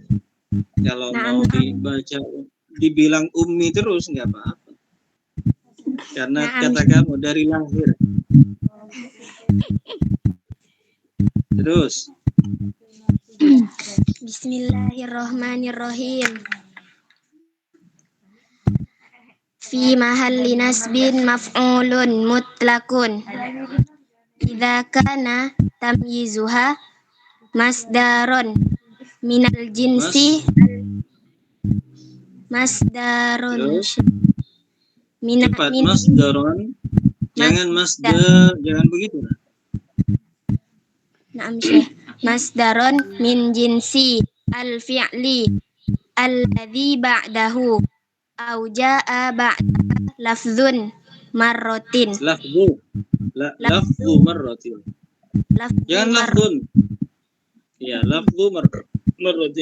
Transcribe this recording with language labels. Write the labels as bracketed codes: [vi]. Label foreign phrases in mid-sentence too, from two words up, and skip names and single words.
[id] Kalau mau dibaca, dibilang Ummi terus nggak apa-apa. Karena kata kamu dari lahir. Terus. [ar] بسم الله الرحمن الرحيم. في محل نصب مفعول مطلق. إذا كان تمييزها مصدر من الجنس مصدر. [id] Cepat, masdaron. Jangan masdar, jangan begitu. [ar] نعم شيخ. مصدرا من جنس الفعل الذي بعده أو جاء بعد لفظ مرة. لفظ. لفظ مرة. Jangan lafzun. Ya, لفظ مرة.